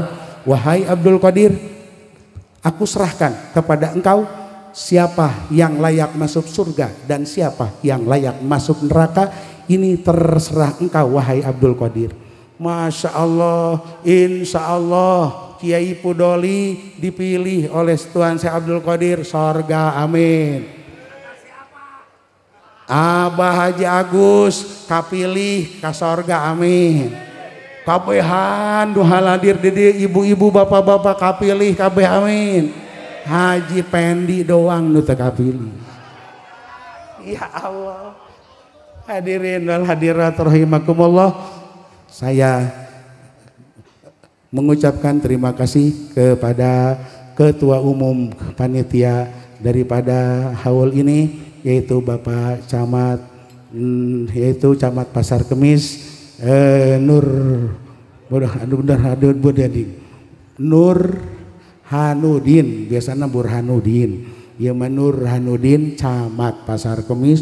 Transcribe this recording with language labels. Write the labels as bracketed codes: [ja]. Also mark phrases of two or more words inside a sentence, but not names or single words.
[id] Wahai Abdul Qadir, aku serahkan kepada engkau siapa yang layak masuk surga dan siapa yang layak masuk neraka. Ini terserah engkau wahai Abdul Qadir. [ar] ما شاء الله إن شاء الله [id] Kiai Pudoli dipilih oleh Tuan Syekh Abdul Qadir sorga, amin. [su] Abah Haji Agus kapilih ka sorga, amin. Kabehan duhaladir dede ibu-ibu bapak-bapak kapilih kabeh, amin. Haji Pendi doang nu teu kapilih. [ar] يا الله. الحاضرين والحاضرات رحمكم الله, [id] saya mengucapkan terima kasih kepada Ketua Umum Panitia daripada haul ini, yaitu Bapak Camat, yaitu Camat Pasar Kemis, Nur Hanudin, biasanya Burhanuddin, ya Nur Hanudin, Camat Pasar Kemis.